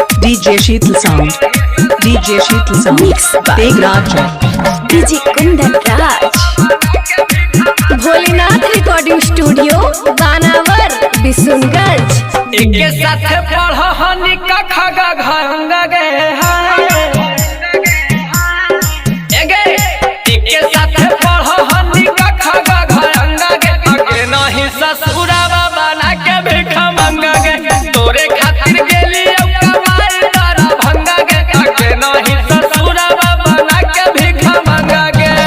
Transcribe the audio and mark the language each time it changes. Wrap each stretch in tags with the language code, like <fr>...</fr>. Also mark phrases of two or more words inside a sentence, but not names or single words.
<en>DJ Sheetal Sound. DJ Sheetal Sound. Mixed by Tegraj. DJ Kundan Raj. Bholenath recording studio Banawar Bishunganj.</en> <anp>एके साथे पढ़हनी कखा गंगा गे एके साथे पढ़हनी कखा गंगा गे अगे नहीं ससुरावा बना के भिखा मंगा गे तोरे खातिर गेली कमाई तारा भंगा गे अगे नहीं ससुरावा बना के भिखा मंगा गे</anp>